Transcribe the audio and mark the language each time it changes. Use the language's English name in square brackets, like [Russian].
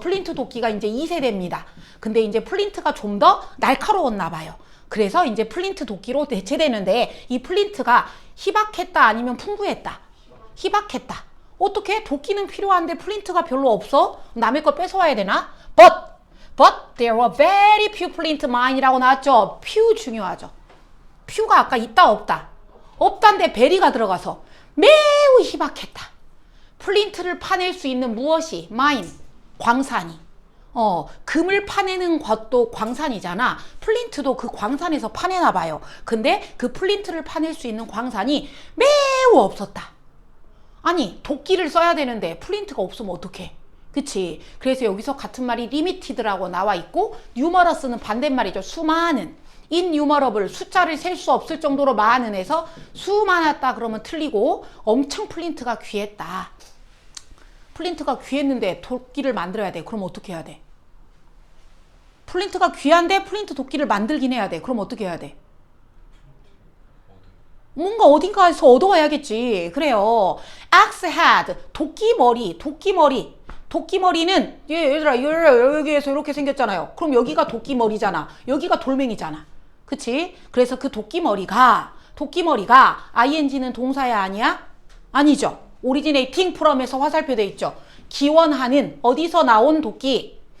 [Korean] 플린트 도끼가 이제 2세대입니다. 근데 이제 플린트가 좀 더 날카로웠나 봐요. 그래서 이제 플린트 도끼로 대체되는데 이 플린트가 희박했다 아니면 풍부했다? 희박했다. 어떻게? 도끼는 필요한데 플린트가 별로 없어? 남의 걸 뺏어와야 되나? [English] But there were very few flint mine [Korean] 이라고 나왔죠? few 중요하죠. few가 아까 있다 없다? 없다인데 very가 들어가서 매우 희박했다. 플린트를 파낼 수 있는 무엇이? mine, 광산이. 금을 파내는 것도 광산이잖아. 플린트도 그 광산에서 파내나 봐요. 근데 그 플린트를 파낼 수 있는 광산이 매우 없었다. 아니, 도끼를 써야 되는데 플린트가 없으면 어떡해? 그치? 그래서 여기서 같은 말이 limited라고 나와 있고 numerous는 반대말이죠. 수많은. innumerable, 숫자를 셀 수 없을 정도로 많은 해서 수많았다 그러면 틀리고 엄청 플린트가 귀했다. 플린트가 귀했는데 도끼를 만들어야 돼. 그럼 어떻게 해야 돼? 플린트가 귀한데 플린트 도끼를 만들긴 해야 돼. 그럼 어떻게 해야 돼? 뭔가 어딘가에서 얻어와야겠지. 그래요. axe head, 도끼머리. 도끼머리는 얘들아 여기에서 이렇게 생겼잖아요. 그럼 여기가 도끼머리잖아. 여기가 돌멩이잖아. 그치? 그래서 그 도끼머리가 ing는 동사야 아니야? 아니죠. originating from에서 화살표 돼 있죠. 기원하는 어디서 나온 도끼?